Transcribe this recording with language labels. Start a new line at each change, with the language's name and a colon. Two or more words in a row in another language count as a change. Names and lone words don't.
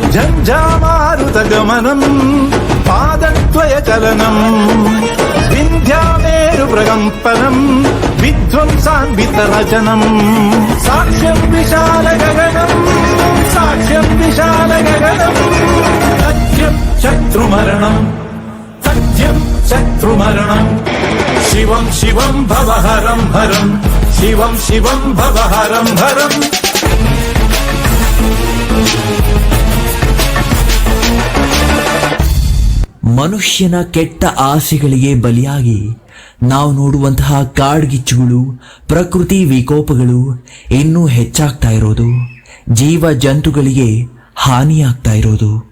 Sanskrit: జంజామారుత గమనం పాదద్వయ చలనం వింధ్యామేరు ప్రకంపనం విధ్వంసాన్విత రచనం సాక్ష్యం విశాల గగనం సాక్ష్యం విశాల గగనం సత్యం శత్రుమరణం సత్యం శత్రుమరణం శివం శివం భవహరం హరం శివం శివం భవహరం హరం.
Kannada: ಮನುಷ್ಯನ ಕೆಟ್ಟ ಆಸೆಗಳಿಗೆ ಬಲಿಯಾಗಿ ನಾವು ನೋಡುವಂತಹ ಕಾಡ್ಗಿಚ್ಚುಗಳು, ಪ್ರಕೃತಿ ವಿಕೋಪಗಳು ಇನ್ನೂ ಹೆಚ್ಚಾಗ್ತಾ ಇರೋದು, ಜೀವ ಜಂತುಗಳಿಗೆ ಹಾನಿಯಾಗ್ತಾ ಇರೋದು.